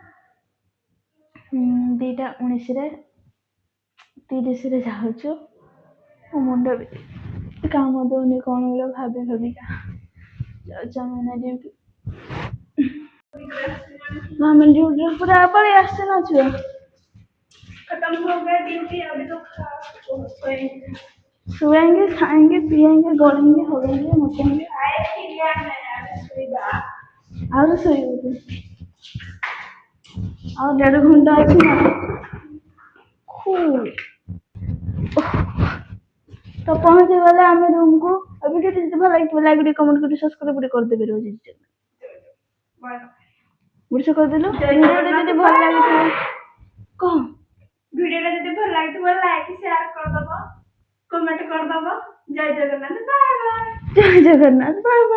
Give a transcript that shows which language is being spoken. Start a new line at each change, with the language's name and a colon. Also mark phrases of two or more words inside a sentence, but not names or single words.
Odia: 2:19ରେ 30ରେ ଯାଉଛୁ। ମୋ ମୁଣ୍ଡ ବି କାମ ଦଉନି, କଣ ବୋଲି ଭାବିକା ଯାଉଛୁ ଆମେ ଏଇନା ଡ୍ୟୁଟି। ଆମେ ଡ୍ୟୁଟିରେ ପୁରା ପଳେଇ ଆସିଛୁ ନା ଛୁଆ।
Hindi: सोएंगे, खाएंगे, पिएंगे, दौड़ेंगे, होएंगे, मुतेंगे।
Odia: ଆଉ ଶୋଇବୁ ତୁ ଆଉ 1.5 ଘଣ୍ଟା ଅଛି ନା ତ ପହଞ୍ଚିଗଲେ ଆମେ ରୁମକୁ ଆଉ ଭିଡ଼ିଓ ଯଦି ଭଲ ଲାଗିଥିବ ଲାଇକ୍ ଟିକେ କମେଣ୍ଟ କରି ସବସ୍କ୍ରାଇବ ଟିକେ କରିଦେବେ ରୋଜି ବୁଢିଷ କରିଦେଲୁ ଭିଡ଼ିଓଟା ଯଦି ଭଲ ଲାଗିଥିବ କହ ଭିଡ଼ିଓଟା ଯଦି ଭଲ ଲାଗିଥିବ
English: like share
Odia: କରିଦବ କମେଣ୍ଟ କରିଦବ ଜୟ ଜଗନ୍ନାଥ
English: bye bye
Odia: ଜୟ ଜଗନ୍ନାଥ
English: bye bye